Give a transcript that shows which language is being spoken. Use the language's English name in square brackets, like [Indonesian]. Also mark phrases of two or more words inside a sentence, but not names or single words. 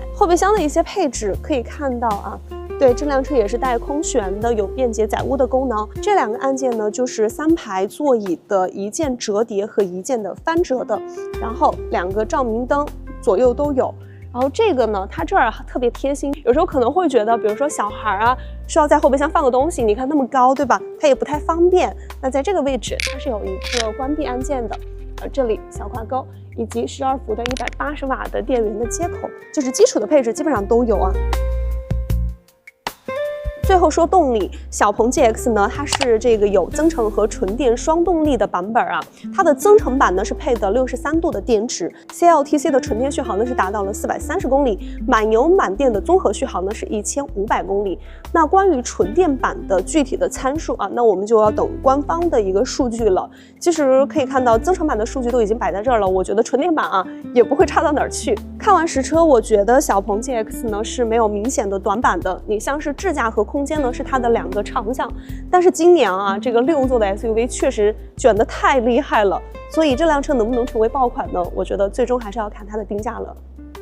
[Chinese] 後備箱的一些配置可以看到啊。對，這輛車也是帶空懸的，有便捷載物的功能。這兩個按鍵呢，就是3排座椅的一鍵折疊和一鍵的翻折的。然後2個照明燈左右都有。然然後这個呢，它這兒特別貼心，有時候可能会覺得，比如說小孩啊，需要在後備箱放個東西，你看那麼高，對吧？它也不太方便。那在這個位置，它是有一個關閉按鍵的，這裡小掛鈎，以及12伏的180瓦的電源的接口，就是基礎的配置基本上都有啊。最後說動力，小鹏 GX 呢，它是這個有增程和純電双動力的版本啊。它的增程版呢是配的63度的電池 ，CLTC 的純電續航呢是達到了430公里，滿油滿電的綜合續航呢是1500公里。那關於純電版的具體的參數啊，那我們就要等官方的一個數據了。其實可以看到增程版的數據都已經擺在這兒了，我覺得純電版啊也不會差到哪兒去。看完實車，我覺得小鵬 GX 呢是沒有明顯的短板的，你像是智駕和空間呢是它的2個長項，但是今年啊這個6座的 SUV 確實捲得太厲害了，所以這輛車能不能成為爆款呢？我覺得最終還是要看它的定價了。